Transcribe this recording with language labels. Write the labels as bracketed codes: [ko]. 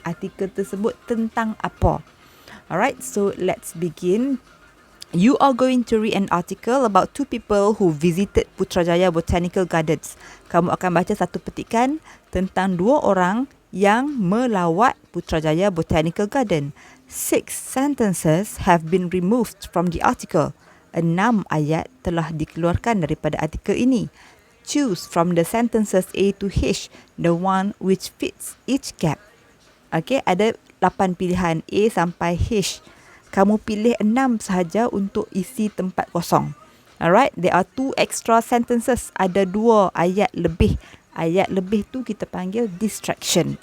[ms] Artikel tersebut tentang apa? [en] Alright, so let's begin. You are going to read an article about two people who visited Putrajaya Botanical Gardens. [ms] Kamu akan baca satu petikan tentang dua orang yang melawat Putrajaya Botanical Garden. [en] 6 sentences have been removed from the article. [ms] 6 ayat telah dikeluarkan daripada artikel ini. [en] Choose from the sentences A to H, the one which fits each gap. [ms] Okay, ada 8 pilihan A sampai H. Kamu pilih 6 sahaja untuk isi tempat kosong. [en] Alright, there are 2 extra sentences. [ms] Ada 2 ayat lebih. Ayat lebih tu kita panggil distraction.